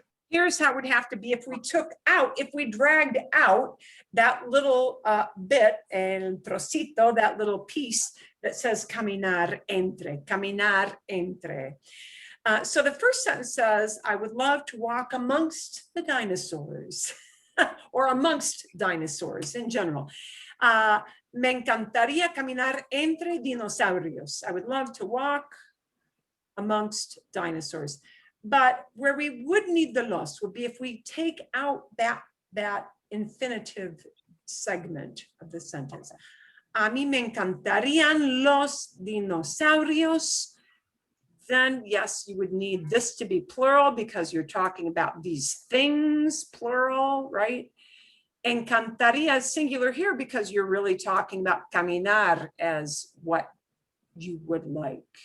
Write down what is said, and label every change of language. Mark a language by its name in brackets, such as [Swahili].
[English] Here's how it would have to be if we dragged out that little bit, el trocito, that little piece that says [Spanish] caminar entre, caminar entre. [English] So the first sentence says, I would love to walk amongst the dinosaurs or amongst dinosaurs in general. [Spanish] Me encantaría caminar entre dinosaurios. [English] I would love to walk amongst dinosaurs. But where we would need the los would be if we take out that infinitive segment of the sentence. [Spanish] A mí me encantarían los dinosaurios. [English] Then yes, you would need this to be plural because you're talking about these things, plural, right? Encantaría is singular here because you're really talking about caminar as what you would like.